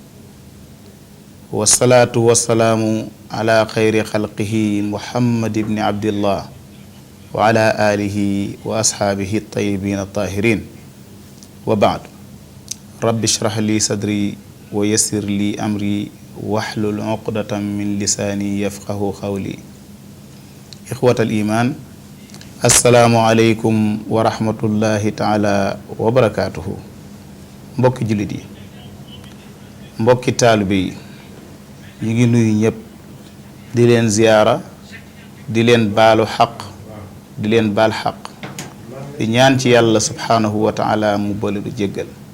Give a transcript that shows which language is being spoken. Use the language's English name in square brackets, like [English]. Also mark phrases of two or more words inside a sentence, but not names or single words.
[Arabic] والصلاة والسلام على خير خلقه محمد بن عبد الله وعلى آله وأصحابه الطيبين الطاهرين وبعد رب اشرح لي صدري ويسر لي أمري واحلل عقدة من لساني يفقه قولي إخوة الإيمان السلام عليكم ورحمة الله تعالى وبركاته [Wolof] mbokki jullit yi mbokki taalibe yi ñu ngi nuyu ñëpp di leen ziyaara di leen baalu xaq di leen baal xaq di ñaan ci yàlla [Arabic] سبحانه وتعالى [Wolof] mu boole du jéggal